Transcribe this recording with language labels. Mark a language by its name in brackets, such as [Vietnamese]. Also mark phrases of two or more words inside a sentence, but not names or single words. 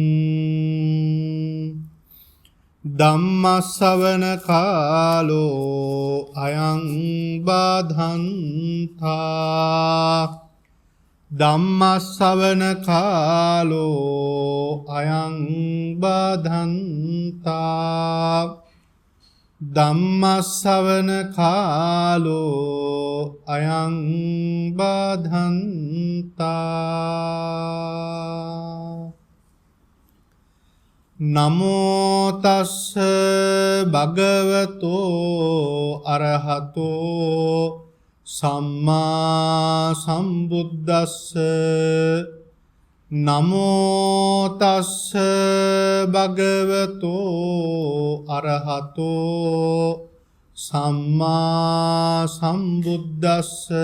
[Pali] ධම්ම ශ්‍රවණ කාලෝ අයං බාධන්තා ධම්ම ශ්‍රවණ කාලෝ අයං බාධන්තා ධම්ම ශ්‍රවණ කාලෝ අයං බාධන්තා නමෝ තස්ස භගවතෝ අරහතෝ සම්මා සම්බුද්දස්ස නමෝ තස්ස භගවතෝ අරහතෝ සම්මා සම්බුද්දස්ස